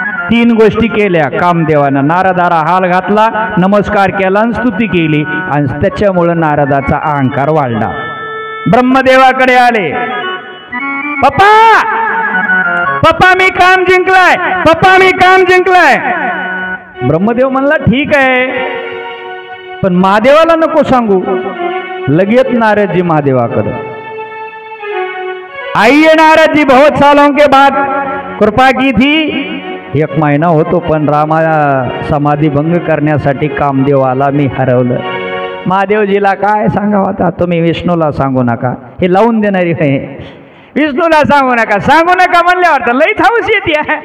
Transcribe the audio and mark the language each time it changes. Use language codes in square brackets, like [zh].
[mr] 3 गोष्टी केल्या कामदेवानं. नारदाला हाल घातला, नमस्कार केला आणि स्तुती केली आणि त्याच्यामुळे नारदाचा अहंकार वाढला. ब्रह्मदेवाकडे आले, पप्पा पप्पा मी काम जिंकलाय, पप्पा मी काम जिंकलाय. ब्रह्मदेव म्हणला ठीक आहे, पण महादेवाला नको सांगू. लगेच नारदजी महादेवाकडे, [hi] आइए नारद जी, बहुत सालों के बाद कृपा की थी. [mr] 1 महिना होतो पण रामा समाधी भंग करण्यासाठी कामदेव आला, मी हरवलं. महादेवजीला काय सांगावं आता, तुम्ही विष्णूला सांगू नका, हे लावून देणारी आहे. विष्णूला सांगू नका, सांगू नका म्हणल्यावर तर लई थाऊस येते.